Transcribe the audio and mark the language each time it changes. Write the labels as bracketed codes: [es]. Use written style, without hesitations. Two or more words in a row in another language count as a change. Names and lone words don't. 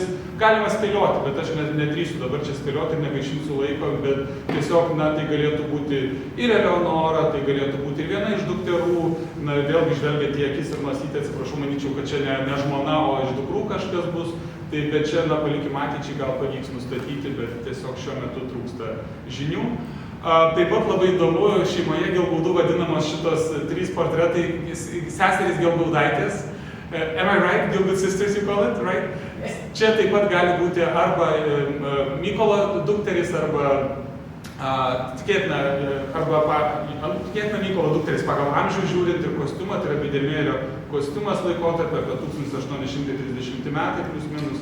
[lt] Galima spėlioti, bet aš nedrįsiu dabar čia spėlioti ir negaišinsiu laiko, bet tiesiog tai galėtų būti ir Eleonora, tai galėtų būti ir viena iš dukterų, vėlgi žvelgiant į akis ir nosytę, atsiprašau, manyčiau, kad čia ne žmona, o iš dukrų kažkas bus. Tai bet čia, palikim ateičiai, gal pavyks nustatyti, bet tiesiog šiuo metu trūksta žinių. Taip pat labai įdomu, šeimoje Gilgoodų vadinamos šitos 3 portretai seserys Gilgoodaitės. [en] Am I right? Gilgood sisters you call it, right? [lt] Čia taip pat gali būti arba Mykolo dukteris, arba tikėtina Mykolo dukteris pagal amžių žiūrint ir kostiumą, tai yra Biedermėlio kostiumas laikotarpio apie 1830 metai plus minus.